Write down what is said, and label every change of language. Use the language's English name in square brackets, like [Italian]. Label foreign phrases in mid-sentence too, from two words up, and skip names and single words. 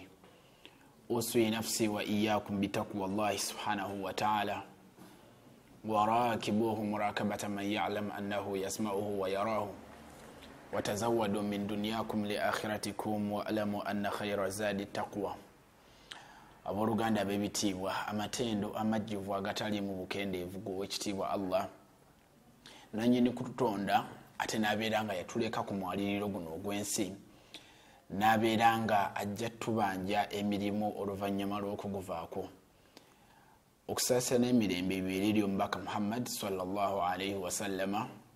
[Arabic] أوصي نفسي وإياكم بتقوى الله سبحانه وتعالى وراكبوه مراكبة من يعلم أنه يسمعه ويراه وتزودوا من دنياكم لآخرتكم وألموا أن خير الزاد التقوى. [Ganda] Aboluganda bebitiibwa amatendo amajjivu agatali mu bukendeevu g'owekitiibwa Allah nannyini kututonda ate n'abeera nga yatuleka ku mwaliriro guno ogw'ensi n'abeera nga ajja tubanja emirimu oluvannyuma lw'okuguvaako okusaasana emirembe ebiriri omubaka Muhammad [Arabic] صلى الله عليه وسلم